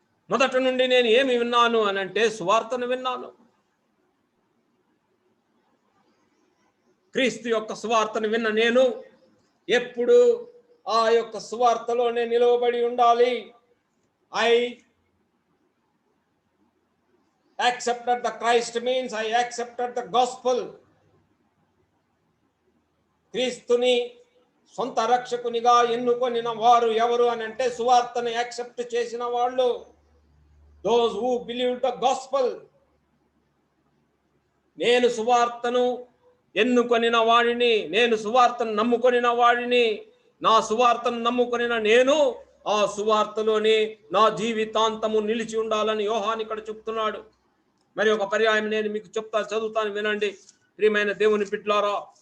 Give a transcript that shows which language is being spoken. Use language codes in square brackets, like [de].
[te] మొదటి నుండి నేను ఏమి విన్నాను అని అంటే సువార్తను విన్నాను. క్రీస్తు యొక్క సువార్తను విన్న నేను ఎప్పుడు ఆ యొక్క సువార్తలోనే నిలవబడి ఉండాలి. [en] I accepted the Christ means I accepted the gospel. [te] క్రీస్తుని సొంత రక్షకునిగా ఎన్నుకొనిన వారు ఎవరు అని అంటే సువార్తను యాక్సెప్ట్ చేసిన వాళ్ళు. [en] those who believe the gospel. [te] నేను సువార్తను ఎన్నుకొనిన వాడిని, నేను సువార్తను నమ్ముకొనిన వాడిని. నా సువార్తను నమ్ముకొనిన నేను ఆ సువార్తలోని నా జీవితాంతము నిలిచి ఉండాలని యోహాను ఇక్కడ చెప్తున్నాడు. మరి ఒక పర్యాయం నేను మీకు చదువుతాను, వినండి. ప్రియమైన దేవుని బిడ్డలారా,